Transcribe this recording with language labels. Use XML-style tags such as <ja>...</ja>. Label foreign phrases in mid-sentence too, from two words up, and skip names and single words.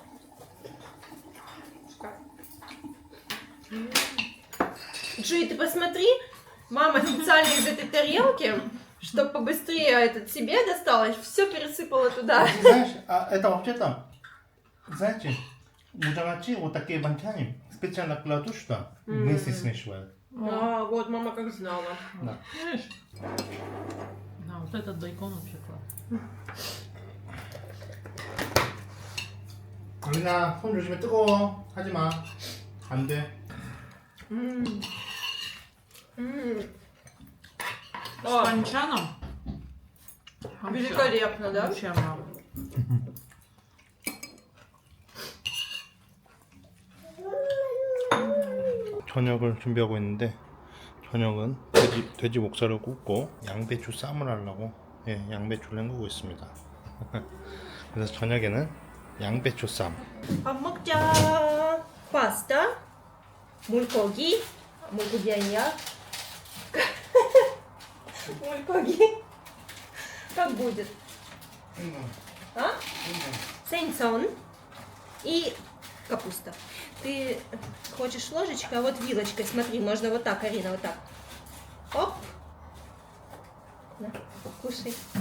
<ru>Джей, ты посмотри, мама специально из этой тарелки, чтобы побыстрее этот себе досталось, все пересыпала туда. Знаешь, а это вообще-то, знаете, мудалачи вот такие банчани специально кладут, что вместе смешивают. А, вот мама как знала. Да. Видишь? Да, вот этот бейкон вообще класс.</ru> <ko>우리나 손 조심해 뜨거워 하지마 안돼</ko> <ru>С банчаном? Вообще. Великолепно, да? Вообще, мам.</ru> <ko>저녁을 준비하고 있는데 저녁은 돼지 목살을 굽고 양배추 쌈을 하려고 양배추를 헹구고 있습니다. 그래서 저녁에는 양배추 쌈. 밥 먹자. 파스타, 물고기, 물고기 아니야? 물고기.</ko> <ru>Как будет? А? Сенсон и капуста. Ты хочешь ложечкой, а вот вилочкой. Смотри, можно вот так, Арина, вот так. Оп. На, кушай.</ru>